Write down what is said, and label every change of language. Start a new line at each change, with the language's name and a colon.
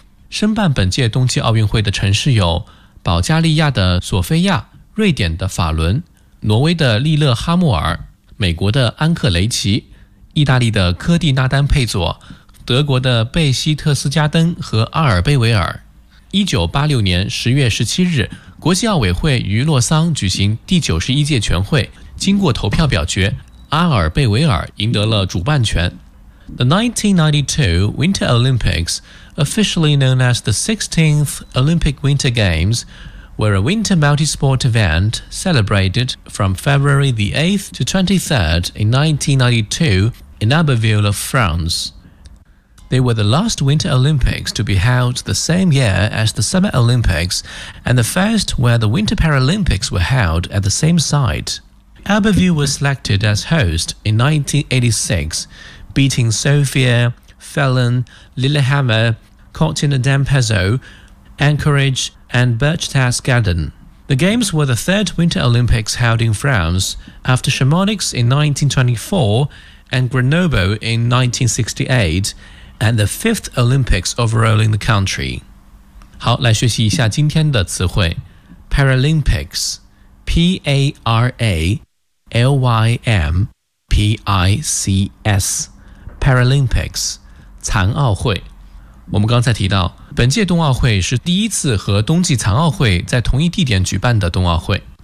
Chinese: 申办本届冬季奥运会的城市有保加利亚的索菲亚、瑞典的法伦、挪威的利勒哈默尔、美国的安克雷奇、意大利的科蒂纳丹佩佐、德国的贝希特斯加登和阿尔贝维尔。 1986年10月17日，国际奥委会于洛桑举行第91届全会，经过投票表决，阿尔贝维尔赢得了主办权。
English: The 1992 Winter Olympics, officially known as the 16th Olympic Winter Games, were a winter multi-sport event celebrated from February the 8th to 23rd in 1992 in Abbeville of France. They were the last Winter Olympics to be held the same year as the Summer Olympics and the first where the Winter Paralympics were held at the same site. Abbeville was selected as host in 1986,beating Sofia, Fallon, Lillehammer, Cortina d'Ampezzo, Anchorage, and Berchtesgaden. The Games were the third Winter Olympics held in France, after Chamonix in 1924 and Grenoble in 1968, and the fifth Olympics overall in the country.
Chinese: 好，来学习一下今天的词汇。
English: Paralympics, P-A-R-A-L-Y-M-P-I-C-S.
Chinese: Paralympics, 残奥会。我们刚才提到，本届冬奥会是第一次和冬季残奥会在同一地点举办的冬奥会。